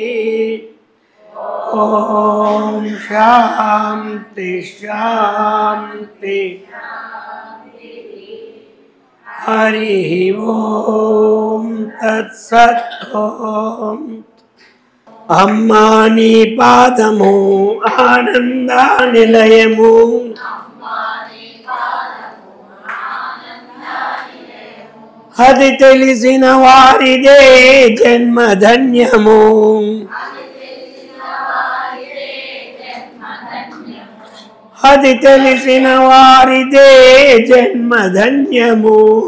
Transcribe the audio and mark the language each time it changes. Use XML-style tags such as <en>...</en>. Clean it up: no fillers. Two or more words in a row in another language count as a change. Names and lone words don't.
<sa>ओम शांति शांति हरि ओम तत्सत्।</sa> <te>ఓం అమ్మా నీ పాదము ఆనందనిలయము అది తెలిసిన వారిదే జన్మధన్యము అది తెలిసిన వారిదే జన్మధన్యము</te>